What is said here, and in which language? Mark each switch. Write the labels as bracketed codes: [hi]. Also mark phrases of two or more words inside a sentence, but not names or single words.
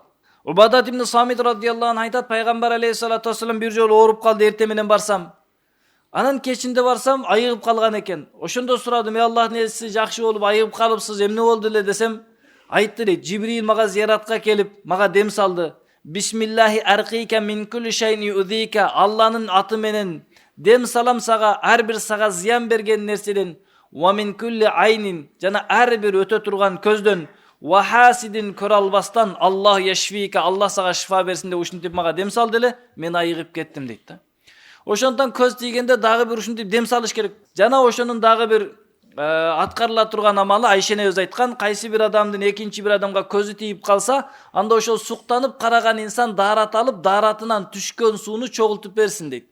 [ky] Убадат ибн Самит [ar] رضي الله عنه [ky] айтат, пайгамбар [ar] عليه الصلاة والسلام [ky] бир жолу ооруп калды, эрте менен барсам. Анан кечинде барсам айыгып калган экен. Ошондо сурадым, Аллахтын элчиси, жакшы болуп айыгып калыпсыз, эмне болду эле десем, айтты дейт, Жибрил мага зияратка келип, мага дем салды. [ar] بسم الله أرقيك من كل شيء يؤذيك. [ky] Алланын аты менен дем салам сага, ар бир сага зыян берген нерседен. [ar] ومن كل عين, [ky] жана ар бир өтө турган көздөн. Ва хасидин көрө албастан, [ar] الله يشفيك, [ky] Аллах сага шифа берсин деп ушинтип мага дем салды эле, мен айыгып кеттим дейт да. Ошондон көз тийгенде дагы бир ушинтип дем салыш керек. Жана ошонун дагы бир аткарыла турган амалы, Айша энебиз айткан, кайсы бир адамдын экинчи бир адамга көзү тийип калса, анда ошол суктанып караган инсан даарат алып, дааратынан түшкөн сууну чогултуп берсин дейт.